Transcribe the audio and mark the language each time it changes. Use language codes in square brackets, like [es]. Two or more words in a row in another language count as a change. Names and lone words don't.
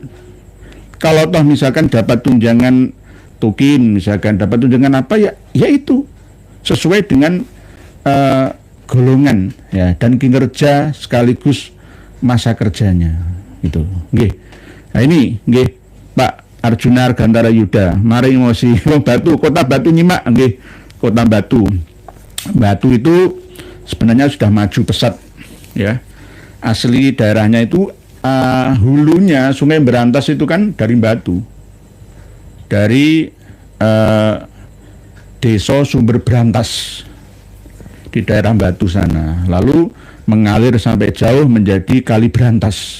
[id] Kalau toh misalkan dapat tunjangan tukin, misalkan dapat tunjangan apa ya, ya itu sesuai dengan golongan ya dan kinerja sekaligus masa kerjanya itu. [jv] Nggih. [id] Nah ini nggih Pak Arjuna Argantara Yuda, [jv] mari ngosi wong Batu, [id] kota Batu nyimak nggih. Kota Batu. Batu itu sebenarnya sudah maju pesat ya. Asli daerahnya itu hulunya Sungai Berantas itu kan dari Batu. Dari Desa Sumber Berantas di daerah Batu sana, lalu mengalir sampai jauh menjadi Kali Berantas.